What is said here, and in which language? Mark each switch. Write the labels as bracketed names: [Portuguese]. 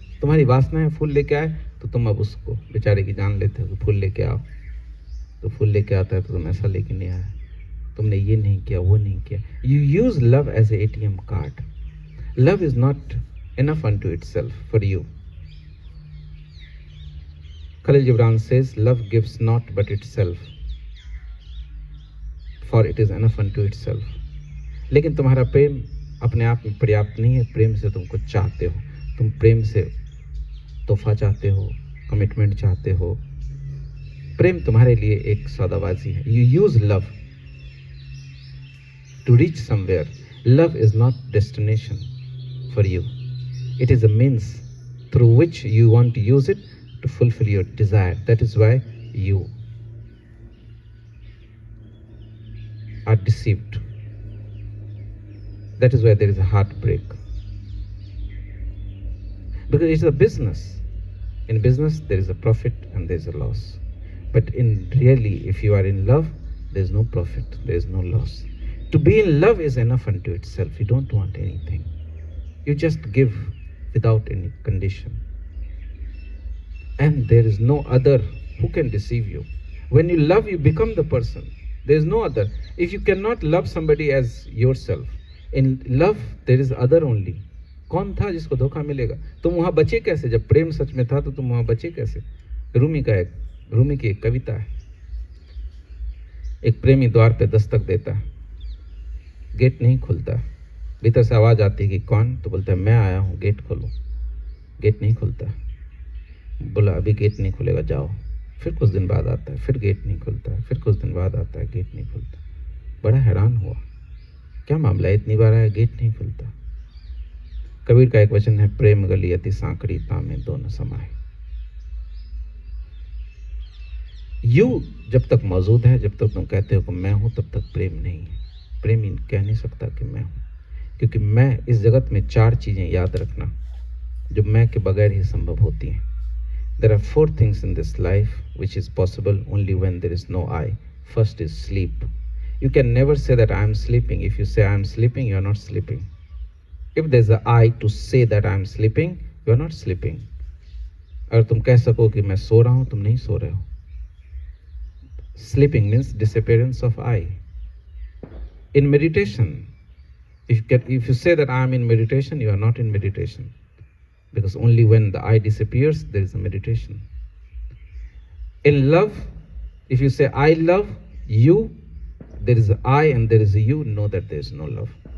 [Hindi] तुम्हारी वासना है फूल लेके आए, तो तुम अब उसको बेचारे की जान लेते हो कि फूल लेके आओ. तो फूल लेके आता है तो तुम ऐसा लेके नहीं आए, तुमने ये नहीं किया, वो नहीं किया. [English] You use love as a ATM card. Love is not enough unto itself for you. Khalil Gibran says, love gives not but itself, for it is enough unto itself. [Hindi] लेकिन तुम्हारा प्रेम अपने आप में पर्याप्त नहीं है. प्रेम से तुमको चाहते हो, तुम प्रेम से तोहफा चाहते हो, कमिटमेंट चाहते हो. प्रेम तुम्हारे लिए एक सौदाबाजी है. [English] You use love to reach somewhere. Love is not destination for you. It is a means through which you want to use it to fulfill your desire. That is why you are deceived. That is why there is a heartbreak. Because it's a business. In business there is a profit and there is a loss. But in really, if you are in love, there is no profit, there is no loss. To be in love is enough unto itself. You don't want anything. You just give without any condition. And there is no other who can deceive you. When you love, you become the person. There is no other. If you cannot love somebody as yourself, in love there is other only. [Hindi] कौन था जिसको धोखा मिलेगा? तुम वहां बचे कैसे? जब प्रेम सच में था तो तुम वहां बचे कैसे? रूमी की एक कविता है। एक प्रेमी द्वार पे दस्तक देता है, गेट नहीं खुलता, भीतर से आवाज आती है कि कौन? तो बोलता है मैं आया हूं, गेट खोलो। गेट नहीं खुलता। बोला अभी गेट नहीं खुलेगा, जाओ। फिर कुछ दिन बाद आता है, फिर गेट नहीं खुलता है, फिर कुछ दिन बाद आता है, गेट नहीं खुलता। बड़ा हैरान हुआ, क्या मामला है, इतनी बार आया गेट नहीं खुलता। कबीर का एक वचन है, प्रेम गली अति सांकड़ी तामे दोनों समाये। यू जब तक मौजूद है, जब तक तुम कहते हो कि मैं हूं, तब तक प्रेम नहीं है। प्रेमी कह नहीं सकता कि मैं हूं, क्योंकि मैं इस जगत में चार चीजें याद रखना जो मैं के बगैर ही संभव होती हैं। [English] There are four things in this life which is possible only when there is no I. First is sleep. You can never say that I am sleeping. If you say I am sleeping, you are not sleeping. If there is a I to say that I am sleeping, you are not sleeping. [Hindi] अगर तुम कह सको कि मैं सो रहा हूं, तुम नहीं सो रहे हो। [English] Sleeping means disappearance of I. In meditation, if you say that I am in meditation, you are not in meditation. Because only when the I disappears, there is a meditation. In love, if you say I love you, there is a I and there is a you, know that there is no love.